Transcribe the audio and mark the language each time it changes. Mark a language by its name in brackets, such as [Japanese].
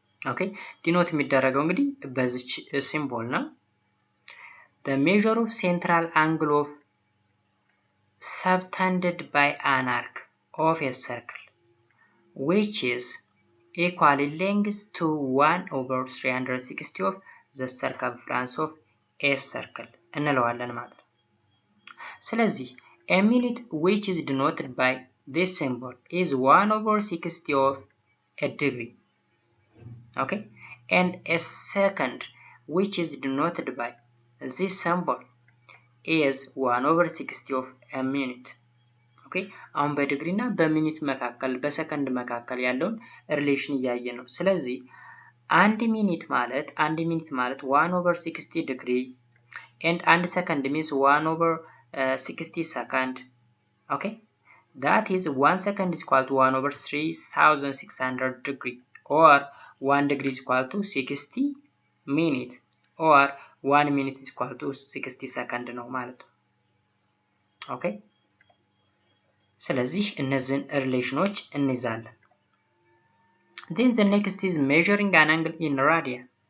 [Amharic] ኦኬ ዲኖት የሚደረገው እንግዲህ በዚች ሲምቦል ነው። [English] the measure of central angle of subtended by an arc of a circle which is equal in length to 1 over 360 of the circumference of a circle [Amharic] እንለዋለን ማለት ነው። ስለዚህ [English] a minute which is denoted by this symbol is 1 over 60 of a degree. Okay, and a second which is denoted by this symbol is 1 over 60 of a minute. [Amharic] Okay, አሁን በዲግሪ እና በሚኒት መካከል በሰከንድ መካከል ያለውን ሪሌሽን እያየ ነው። ስለዚህ አንድ ሚኒት ማለት 1 over 60 ዲግሪ and አንድ ሰከንድ [English] means 1 over 60 second. Okay, that is 1 second is equal to 1 over 3600 degree or 1 degree is equal to 60 minute or 1 minute is equal to 60 second [Amharic] ነው ማለት ነው። ኦኬ ስለዚህ እነዚህን ሪሌሽኖች እንይዛለን። [English] then the next is measuring an angle in radian.